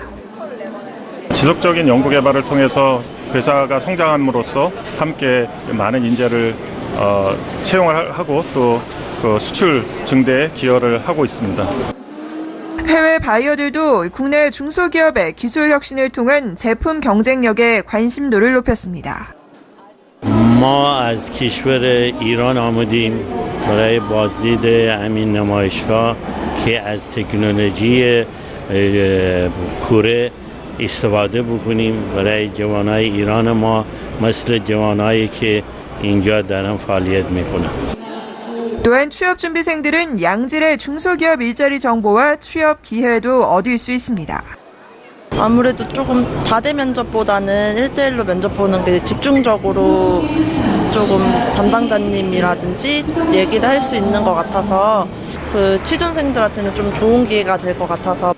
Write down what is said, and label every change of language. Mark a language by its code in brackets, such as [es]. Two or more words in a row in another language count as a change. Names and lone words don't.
[ko] 지속적인 연구개발을 통해서 회사가 성장함으로써 함께 많은 인재를 채용을 하고 또 그 수출 증대에 기여를 하고 있습니다. 해외 바이어들도 국내 중소기업의 기술 혁신을 통한 제품 경쟁력에 관심도를 높였습니다. [fa] ما از کشور ایران آمدیم برای بازدید همین نمایشگاه که از تکنولوژی کره استفاده بکنیم برای جوانای ایران ما مثل جوانایی که اینجا دارن فعالیت میکنن. [ko] 또한 취업준비생들은 양질의 중소기업 일자리 정보와 취업 기회도 얻을 수 있습니다. 아무래도 조금 다대 면접보다는 1대1로 면접 보는 게 집중적으로 조금 담당자님이라든지 얘기를 할 수 있는 것 같아서 그 취준생들한테는 좀 좋은 기회가 될 것 같아서.